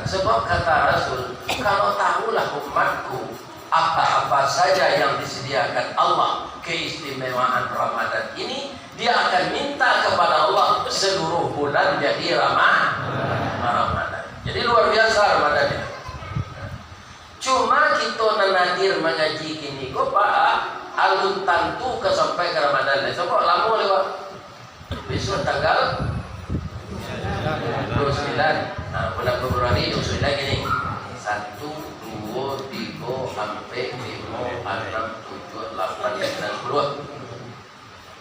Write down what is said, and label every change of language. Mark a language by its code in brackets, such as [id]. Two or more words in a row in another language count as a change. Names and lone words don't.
[id] Sebab kata Rasul, kalau tahulah umatku apa-apa saja yang disediakan Allah keistimewaan Ramadan ini, dia akan minta kepada Allah seluruh bulan jadi Ramadan. Jadi luar biasa Ramadan ini. [min] Cuma kita nadir mengaji kini kok Pak alun tantu ke sampai ke Ramadan. Sebab lama lewat. [id] Besok tanggal 29. Nah, bulan Februari 29 gini. 1, 2, 3, sampai 5, 6, 7, 8, 9, 10.